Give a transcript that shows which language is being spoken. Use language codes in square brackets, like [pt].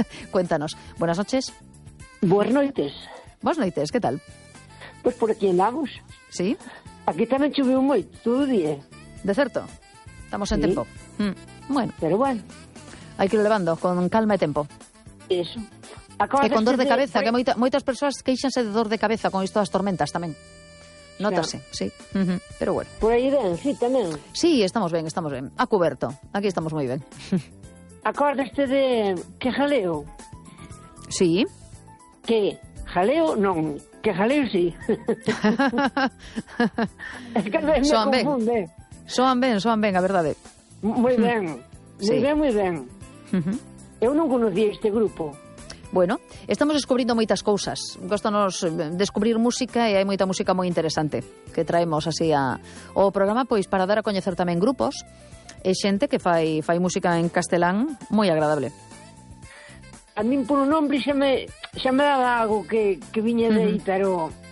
[es] Cuéntanos. Buenas noches. Buenas noches. Buenas noches, ¿qué tal? Pues por aquí en Lagos. ¿Sí? [gl] Aquí también chove un moito, de certo. Estamos en tempo. Bueno. Pero bueno. Hay que ir levando, con calma y tempo. Eso. Acabas con dor de cabeza, que moitas persoas queixanse de dor de cabeza con isto das tormentas tamén. Notase, claro. Sí. Pero bueno. Por aí ben, sí, tamén. Sí, estamos ben, estamos ben. A cuberto. Aquí estamos moi ben. Acordaste de que jaleo? Sí. Que jaleo non, que jaleo sí. [es] Es que me confunde. [gl] Soan ben, a verdade. Moi ben. Sí. Moi ben. Eu non conocía este grupo. Bueno, estamos descubrindo moitas cousas. Gostanos descubrir música e hai moita música moi interesante que traemos así ao programa, pois para dar a coñecer tamén grupos e xente que fai música en castelán moi agradable. A min por un nombre xa me daba algo que viña de aí, pero...